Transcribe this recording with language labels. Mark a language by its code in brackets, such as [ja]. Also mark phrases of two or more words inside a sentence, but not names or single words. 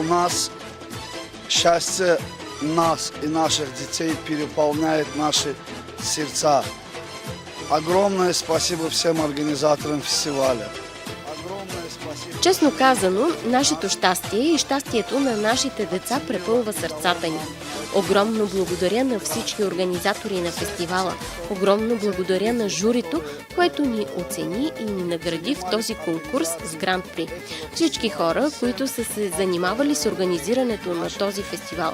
[ru] нас счастье нас и наших детей переполняет наши сердца. Огромное спасибо всем организаторам фестиваля. [bg] Честно казано, нашето щастие и щастието на нашите деца препълва сърцата ни. Огромно благодаря на всички организатори на фестивала. Огромно благодаря на журито, което ни оцени и ни награди в този конкурс с Гран-при. Всички хора, които са се занимавали с организирането на този фестивал.